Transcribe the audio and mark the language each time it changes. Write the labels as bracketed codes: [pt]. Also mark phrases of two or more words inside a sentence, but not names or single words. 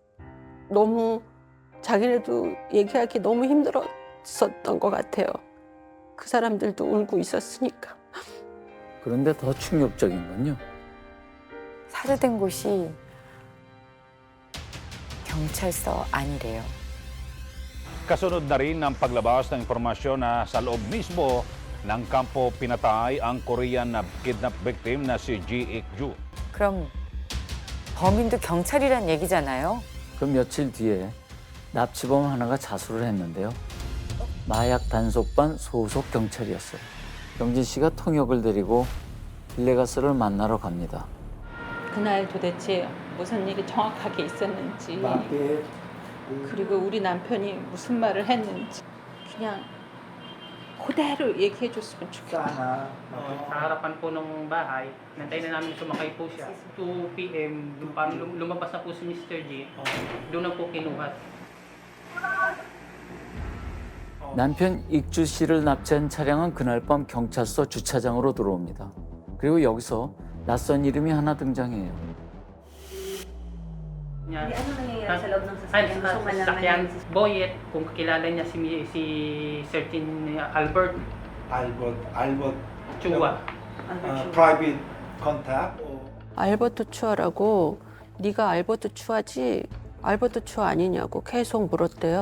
[ko] 너무 자기네도 얘기하기 너무 있었던 것 같아요. 그 사람들도 울고 있었으니까. 그런데 더 충격적인 건요. 살해된 곳이 경찰서 안이래요. [tl] Kasunod na rin ang paglabas ng impormasyon na sa loob mismo ng kampo pinatay ang Korean na kidnap victim na si Ji Ik-ju. [ko] 그럼 범인도 경찰이란 얘기잖아요. 그 며칠 뒤에 납치범 하나가 자수를 했는데요. 마약 단속반 소속 경찰이었어요. 경진 씨가 통역을 데리고 빌레가스를 만나러 갑니다. 그날 도대체 무슨 일이 정확하게 있었는지 그리고 우리 남편이 무슨 말을 했는지 그냥 그대로 얘기해 줬으면 좋겠다. [tl] Sa harapan po ng bahay, nantayin na namin sumakay po siya. 2 p.m. lumabas na po si Mr. G. Doon na po kinuha. [ko] 남편 익주 씨를 납치한 차량은 그날 밤 경찰서 주차장으로 들어옵니다. 그리고 여기서 낯선 이름이 하나 등장해요. [tl] Niya. Sakyan Boyet, kung kakilala niya si certain Albert Albert Chua. [en] private contact. [ko] 알버트 추아라고 네가 알버트 추아지 알버트 추아 아니냐고 계속 물었대요.